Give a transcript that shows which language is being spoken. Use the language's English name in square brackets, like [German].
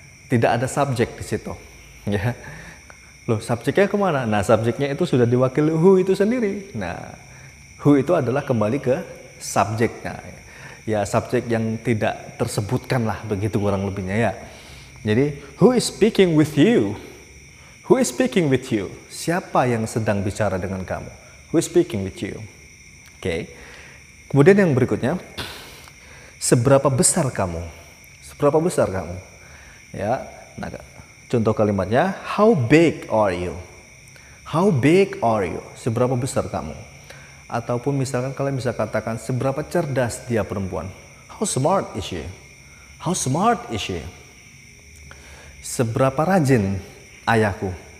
[Indonesian] Tidak ada subjek di situ. Ya. Loh, subjeknya kemana? Nah, subjeknya itu sudah diwakili who itu sendiri. Nah, who itu adalah kembali ke subjeknya. Ya, subjek yang tidak tersebutkan lah, begitu kurang lebihnya ya. [English] Jadi, who is speaking with you? Who is speaking with you? [Indonesian] Siapa yang sedang bicara dengan kamu? [English] Who is speaking with you? Oke. [Indonesian] Kemudian yang berikutnya, seberapa besar kamu? Seberapa besar kamu? Ya, nah, contoh kalimatnya, [English] how big are you? How big are you? [Indonesian] Seberapa besar kamu? Ataupun misalkan kalian bisa katakan, seberapa cerdas dia perempuan? [English] How smart is she? How smart is she? [Indonesian] Seberapa rajin ayahku?